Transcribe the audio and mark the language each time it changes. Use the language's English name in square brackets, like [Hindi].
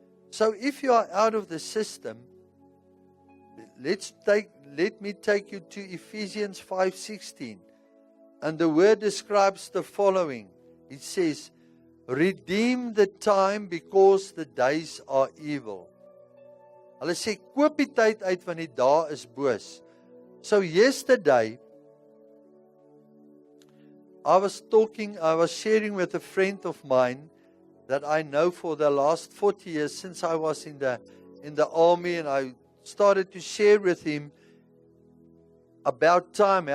[English] So if you are out of the system, let me take you to Ephesians 5:16. And the word describes the following. It says, redeem the time because the days are evil. [Afrikaans] Hulle sê, koop die tyd uit want die dae is boos. [English] So yesterday, I was sharing with a friend of mine that I know for the last 40 years since I was in the army, and I started to share with him about time.